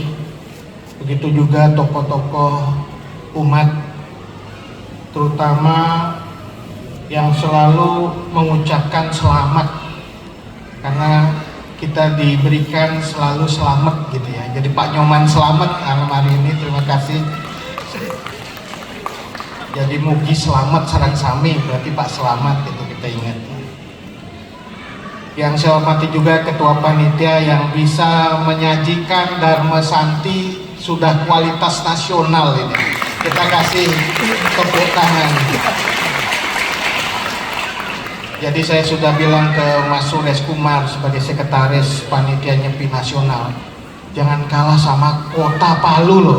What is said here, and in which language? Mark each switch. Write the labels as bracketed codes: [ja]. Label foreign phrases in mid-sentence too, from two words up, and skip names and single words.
[id] Begitu juga tokoh-tokoh umat, terutama yang selalu mengucapkan selamat, karena kita diberikan selalu selamat gitu ya. Jadi Pak Nyoman selamat malam hari ini, terima kasih. [ban] Jadi mugi selamat sarang sami, [id] berarti Pak selamat itu kita ingat. Yang saya hormati juga Ketua Panitia yang bisa menyajikan Dharma Santi sudah kualitas nasional ini. Kita kasih tepuk tangan. Jadi saya sudah bilang ke Mas Sures Kumar sebagai sekretaris panitia Nyepi Nasional, jangan kalah sama kota Palu loh.